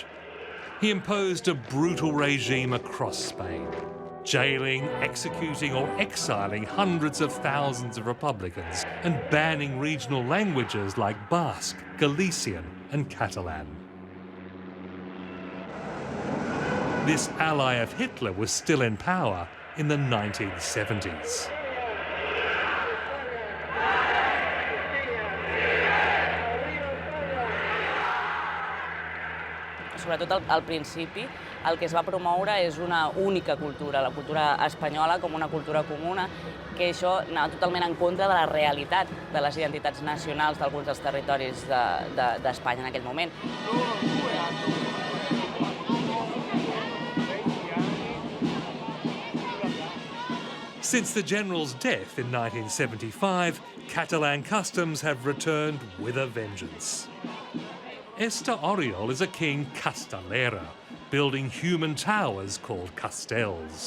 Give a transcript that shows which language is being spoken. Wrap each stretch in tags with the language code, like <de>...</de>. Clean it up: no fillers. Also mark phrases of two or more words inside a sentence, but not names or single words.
<en>He imposed a brutal regime across Spain, jailing, executing or exiling hundreds of thousands of Republicans and banning regional languages like Basque, Galician and Catalan. This ally of Hitler was still in power in the 1970s.</en> <ca>Sobretot al principi, el que es va promoure és una única cultura, la cultura espanyola com una cultura comuna, que això anava totalment en contra de la realitat de les identitats nacionals d'alguns dels territoris d'Espanya en aquell moment.</ca> <en>Since the general's death in 1975, Catalan customs have returned with a vengeance. Esther Oriol is a king castellera, building human towers called castells.</en>